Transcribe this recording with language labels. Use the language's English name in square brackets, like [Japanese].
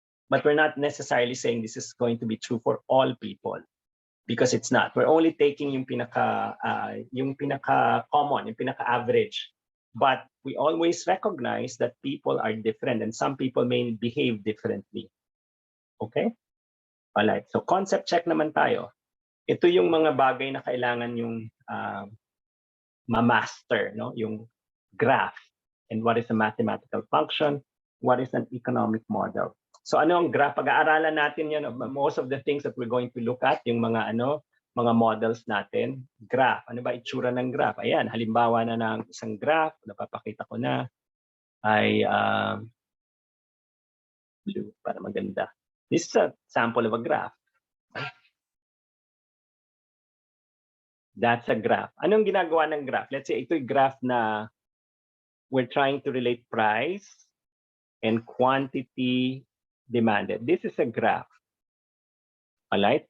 [English] But we're not necessarily saying this is going to be true for all people. Because it's not. We're only taking [Filipino] yung pinaka-common, yung pinaka-average. [English] But we always recognize that people are different and some people may behave differently. Okay? Alright, so concept check [Filipino] naman tayo. Ito yung mga bagay na kailangan yung ma-master, no? Yung graph. [English] And what is a mathematical function? What is an economic model? [Filipino] So ano ang graph? Pag-aaralan natin yan, [English] most of the things that we're going to look at, [Filipino] yung mga mga models natin, graph. Ano ba itsura ng graph? Ayan, halimbawa na ng isang graph, napapakita ko na, ay blue para maganda. [English] This is a sample of a graph. That's a graph. [Filipino] Anong ginagawa ng graph? [English] Let's say ito'y graph na we're trying to relate price and quantity demanded. This is a graph. All right?